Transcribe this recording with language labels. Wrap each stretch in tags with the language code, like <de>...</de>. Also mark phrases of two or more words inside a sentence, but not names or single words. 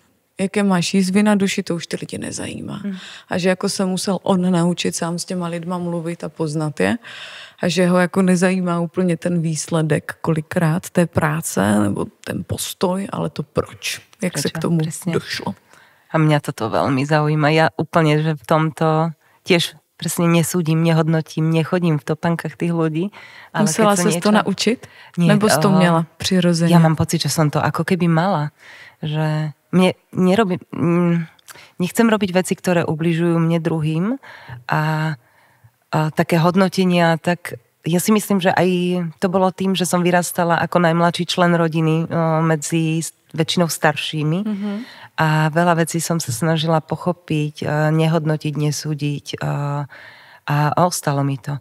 <cs>Jaké máš jízvy na duši, to už ty lidi nezajímá. A že jako se musel on naučit sám s těma lidma mluvit a poznat je. A že ho jako nezajímá úplně ten výsledek kolikrát té práce nebo ten postoj, ale to proč. Jak se k tomu došlo.</cs> <sk>A mňa toto veľmi zaujíma. Ja úplne, že v tomto tiež presne nesúdim, nehodnotím, nechodím v topankách tých ľudí. Ale musela sa to naučiť?</sk> <cs>Nie, nebo si to měla přirozeně?</cs> <sk>Ja mám pocit, že som to ako keby mala. Že nechcem robiť veci, ktoré ubližujú mne druhým a také hodnotenia, tak ja si myslím, že aj to bolo tým, že som vyrastala ako najmladší člen rodiny medzi väčšinou staršími a veľa vecí som sa snažila pochopiť, nehodnotiť, nesúdiť a ostalo mi to.</sk>